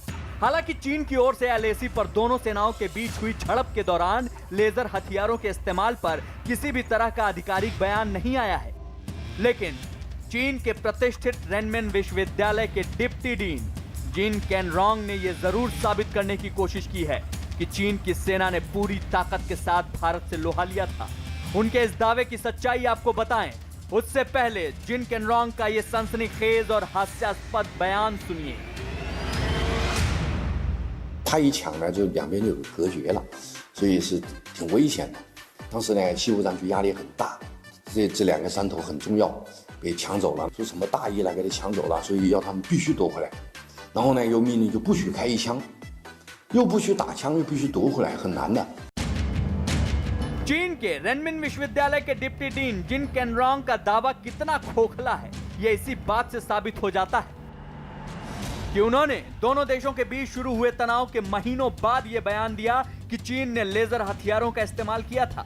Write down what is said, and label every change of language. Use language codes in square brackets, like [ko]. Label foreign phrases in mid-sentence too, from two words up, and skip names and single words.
[hi] हालांकि चीन की ओर से एलएसी पर दोनों सेनाओं के बीच हुई झड़प के दौरान लेजर हथियारों के इस्तेमाल पर किसी भी तरह का आधिकारिक बयान नहीं आया है, लेकिन चीन के प्रतिष्ठित रेनमिन विश्वविद्यालय के [en] deputy dean [hi] जिन केनरोंग ने यह जरूर साबित करने की कोशिश की है कि चीन की सेना ने पूरी ताकत के साथ भारत से लोहा लिया था। उनके इस दावे की सच्चाई आपको बताएं, उससे पहले जिन केनरोंग का यह सनसनीखेज और हास्यास्पद बयान सुनिए। [zh] 他一抢呢，就两边就有隔绝了，所以是挺危险的。当时呢，西部战区压力很大，这两个山头很重要，被抢走了，说什么大意了给他抢走了，所以要他们必须夺回来。然后呢，又命令就不许开一枪，又不许打枪，又必须夺回来，很难的。 [hi] चीन के रेनमिन विश्वविद्यालय के [en] deputy dean [hi] जिन केनरोंग का दावा कितना खोखला है, यह इसी बात से साबित हो जाता है कि उन्होंने दोनों देशों के बीच शुरू हुए तनाव के महीनों बाद यह बयान दिया कि चीन ने लेजर हथियारों का इस्तेमाल किया था।